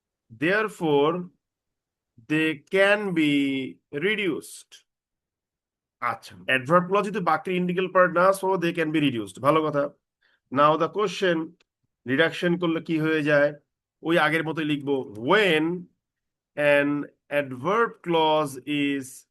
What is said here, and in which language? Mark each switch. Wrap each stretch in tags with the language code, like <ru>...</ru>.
<en>Therefore they can be reduced.</en> <bn>আচ্ছা, adverb clause যদি বাক্যের ইন্টিগ্রাল পার্ট না,</bn> <en>so they can be reduced,</en> <bn>ভালো কথা।</bn> <en>now the question,</en> <bn>রিডাকশন করলে কি হয়ে যায়? ওই আগের মতোই লিখবো,</bn> <en>when an adverb clause is</en>